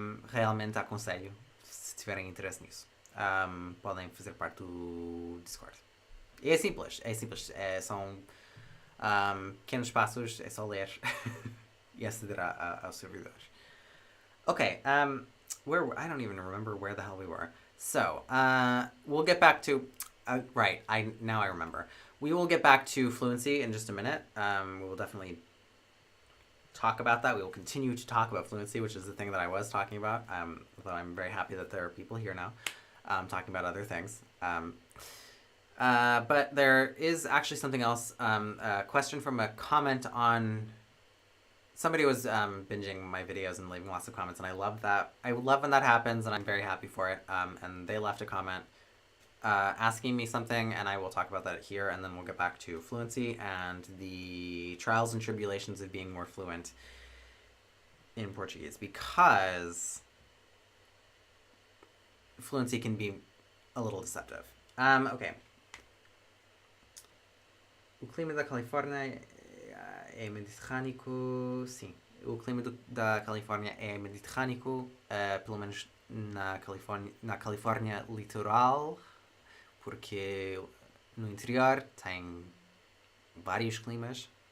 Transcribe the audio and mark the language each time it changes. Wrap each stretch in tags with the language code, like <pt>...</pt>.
<pt>Realmente aconselho, se tiverem interesse nisso. Podem fazer parte do Discord. E é simples. São pequenos passos, é só ler e aceder aos servidores.</pt> <en>Okay, I don't even remember where the hell we were. So, we'll get back to... now I remember. We will get back to fluency in just a minute. We will definitely talk about that. We will continue to talk about fluency, which is the thing that I was talking about, although I'm very happy that there are people here now talking about other things. But there is actually something else, a question from a comment on... Somebody was binging my videos and leaving lots of comments, and I love that. I love when that happens, and I'm very happy for it. And they left a comment asking me something, and I will talk about that here, and then we'll get back to fluency and the trials and tribulations of being more fluent in Portuguese, because fluency can be a little deceptive. Okay.</en> <pt>O clima da Califórnia é mediterrâneo, sim. O clima da Califórnia é mediterrâneo, pelo menos na Califórnia litoral, porque no interior tem vários climas.</pt>